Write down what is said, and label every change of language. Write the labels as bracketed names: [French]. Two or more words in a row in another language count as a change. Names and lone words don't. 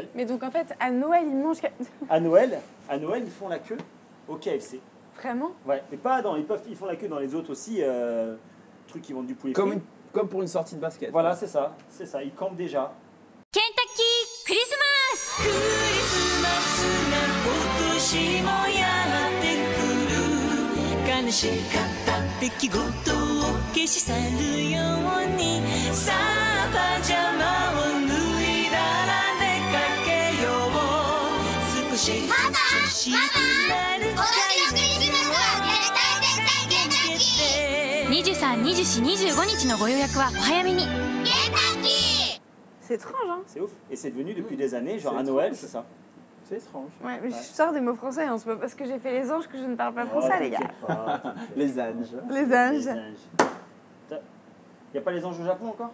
[French] Mais donc en fait, à Noël, ils mangent... À Noël, ils font la queue au KFC. Vraiment? Ouais, mais pas dans... Ils font la queue dans les autres aussi, trucs qui vendent du poulet frit. Comme pour une sortie de basket. Voilà, c'est ça, ils campent déjà. [English] Kentucky Christmas! [Japanese] クリスマスが今年もやってくる悲しかった出来事を消し去るようにさあパジャマを脱いだら出かけよう少しずつ涼しくなる23、24、25日のご予約はお早めに。 [French] C'est étrange, hein? C'est ouf. Et c'est devenu depuis des années, genre à Noël, c'est ça. C'est étrange. Ouais, mais je sors des mots français, hein. C'est pas parce que j'ai fait les anges que je ne parle pas français, les gars. Les anges. Les anges. Il n'y a pas les anges au Japon encore?